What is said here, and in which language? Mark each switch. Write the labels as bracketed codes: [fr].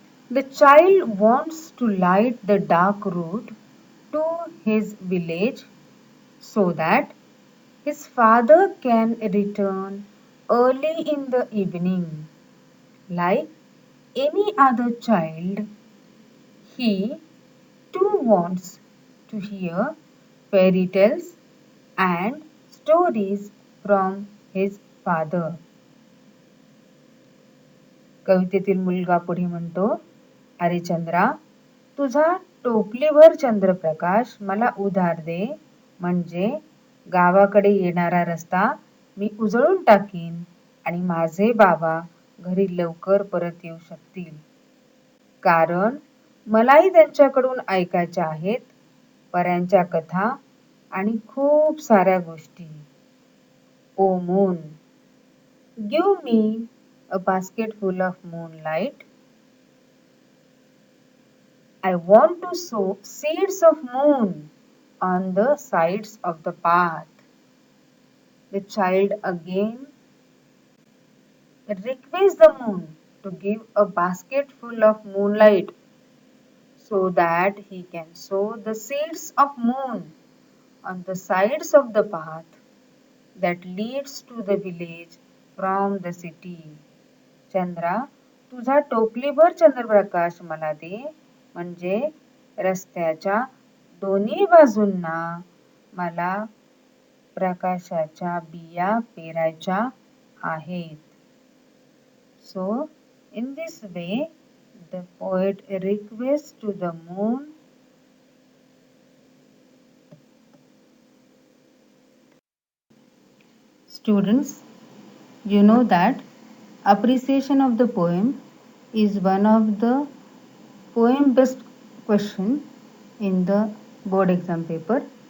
[en] The child wants to light the dark road to his village so that his father can return early in the evening. Like any other child, he too wants to hear fairy tales and stories from his father. [mr] कवितेतील मुलगा पुढे म्हणतो, अरे चंद्रा, तुझा टोपलीवर चंद्रप्रकाश मला उधार दे, म्हणजे गावाकडे येणारा रस्ता मी उजळून टाकीन आणि माझे बाबा घरी लवकर परत येऊ शकतील. कारण मलाही त्यांच्याकडून ऐकायच्या आहेत पऱ्यांच्या कथा आणि खूप साऱ्या गोष्टी. [en] O moon, give me a basket full of moonlight. I want to sow seeds of moon on the sides of the path. The child again requests the moon to give a basket full of moonlight so that he can sow the seeds of moon on the sides of the path that leads to the village from the city. [mr] Chandra, तुझा टोपलीभर चंद्रप्रकाश मला दे, म्हणजे रस्त्याच्या दोन्ही बाजूंना मला प्रकाशाच्या बिया पेरायच्या आहेत. [en] So, in this way, the poet requests to the moon Students, you know that appreciation of the poem is one of the poem based question in the board exam paper.